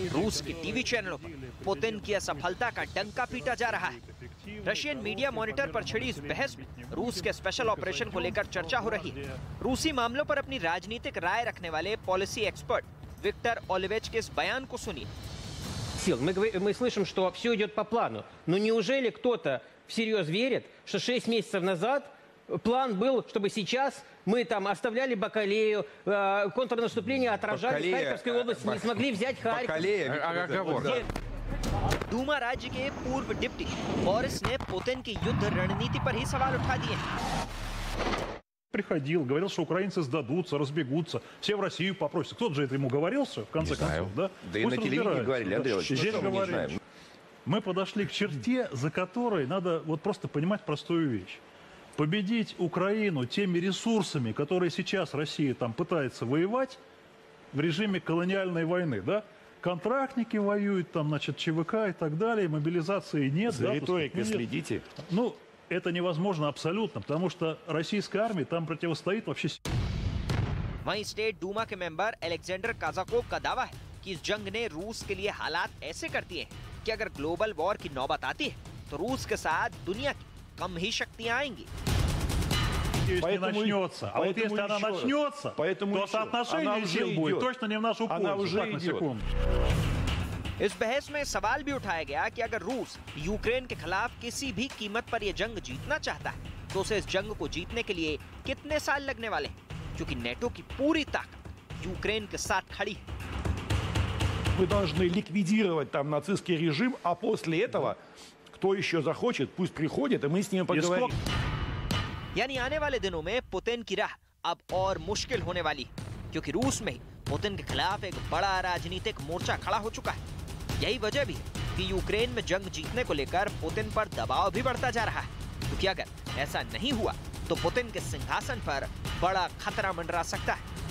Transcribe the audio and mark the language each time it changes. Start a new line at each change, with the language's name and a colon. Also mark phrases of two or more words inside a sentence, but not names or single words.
Hindi: रूस के टीवी चैनलों पर पुतिन की असफलता का डंका पीटा जा रहा है।
English: Russian media monitor
Hindi: पर छिड़ी इस बहस में रूस के
English: special operation
Hindi: को लेकर चर्चा हो रही है। रूसी मामलों पर अपनी राजनीतिक राय रखने वाले
English: policy expert
Hindi: विक्टर Олевеч के इस बयान को सुनिए।
Russian: Мы слышим, что все идет по плану. Но неужели кто-то всерьез верит, что 6 месяцев назад план был, чтобы сейчас мы там оставляли Бакалею, контрнаступление отражали в Харьковской области, не смогли взять Харьков.
Hindi: दूमा राज्य के पूर्व डिप्टी बोरिस ने पुतिन की युद्ध रणनीति पर ही सवाल उठा दिए हैं।
Russian: Приходил, говорил, что украинцы сдадутся, разбегутся, все в Россию попросят. Кто же это ему говорил, в конце концов, да? Да и на телевидении говорили, Андрей Ильич, здесь говорили. Мы подошли к черте, за которой надо вот просто понимать простую вещь. Победить Украину теми ресурсами, которые сейчас Россия там пытается воевать в режиме колониальной войны, да? Контрактники воюют, там, значит, ЧВК и так далее, мобилизации нет. За риторикой следите. Ну, это невозможно абсолютно, потому что российская армия там противостоит вообще...
Hindi: वहीं स्टेट डूमा के मेंबर अलेक्जेंडर काजाकोव का दावा है कि इस जंग ने रूस के लिए हालात ऐसे कर दिए हैं कि अगर
English: global war
Hindi: की नौबत आती है तो रूस के साथ दुनिया की कम ही शक्तियां आएंगी।
Russian: Поэтому начнется. А вот если она начнется, то соотношение сил будет точно не в нашу пользу.
Hindi: इस बहस में सवाल भी उठाया गया कि अगर रूस यूक्रेन के खिलाफ किसी भी कीमत पर यह जंग जीतना चाहता है तो उसे इस जंग को जीतने के लिए कितने साल लगने वाले हैं, क्योंकि नेटो की पूरी ताकत यूक्रेन के साथ खड़ी है।
Russian: Мы должны ликвидировать там нацистский режим, а после этого кто еще захочет, пусть приходит, и мы с ними поговорим.
Hindi: यानी आने वाले दिनों में पुतिन की राह अब और मुश्किल होने वाली है, क्योंकि रूस में ही पुतिन के खिलाफ एक बड़ा राजनीतिक मोर्चा खड़ा हो चुका है। यही वजह भी है कि यूक्रेन में जंग जीतने को लेकर पुतिन पर दबाव भी बढ़ता जा रहा है, क्योंकि अगर ऐसा नहीं हुआ तो पुतिन के सिंहासन पर बड़ा खतरा मंडरा सकता है।